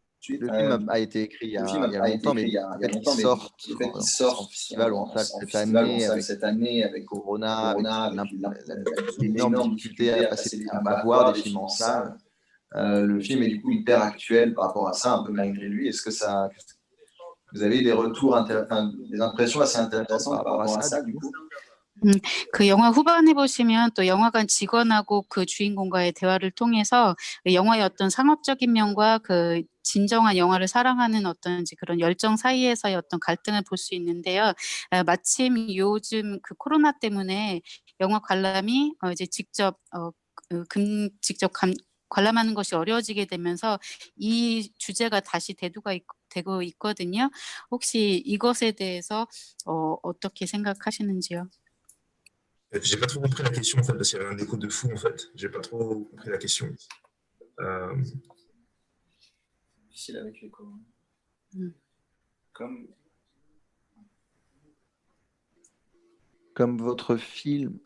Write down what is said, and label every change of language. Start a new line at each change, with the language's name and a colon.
French: Le film a été écrit il y a longtemps, mais il sort en festival ou en salle cette année avec Corona, avec l'énorme difficulté à voir des films en salle. Le film est du coup hyper actuel par rapport à ça, un peu malgré lui. Est-ce que vous avez des retours, des impressions assez intéressantes par rapport à ça du coup?
Korean: 그 영화 후반에 보시면 또 영화관 직원하고 그 주인공과의 대화를 통해서 영화의 어떤 상업적인 면과 그 진정한 영화를 사랑하는 어떤 그런 열정 사이에서의 어떤 갈등을 볼 수 있는데요. 마침 요즘 그 코로나 때문에 영화 관람이 이제 직접 직접 관람하는 것이 어려워지게 되면서 이 주제가 다시 되고 있거든요. 혹시 이것에 대해서 어떻게 생각하시는지요?
French: J'ai pas trop compris la question en fait parce qu'il y avait un écho de fou en fait. J'ai pas trop compris la question. Difficile avec l'écho. Comme votre film.